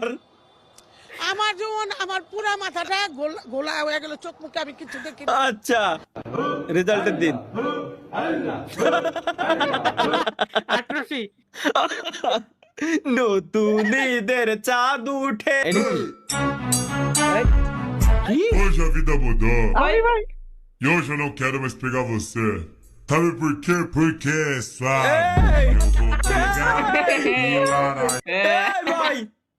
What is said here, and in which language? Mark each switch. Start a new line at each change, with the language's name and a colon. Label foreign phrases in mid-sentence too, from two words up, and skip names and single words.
Bangla: আমার যেমন আমার পুরা মাথাটা গোলা হয়ে গেল, চোখ মুখে আমি কিছু দেখি না। আচ্ছা, রেজাল্টের দিন আটরশি নতুন ঈদের চাঁদ উঠে।
Portuguese: Hoje a vida mudou.
Bangla: ভাই ভাই
Portuguese: E hoje eu não quero mais pegar você. Sabe por quê? Porque é suave. Ei! Eu vou pegar e lá na
Bangla: এই ভাই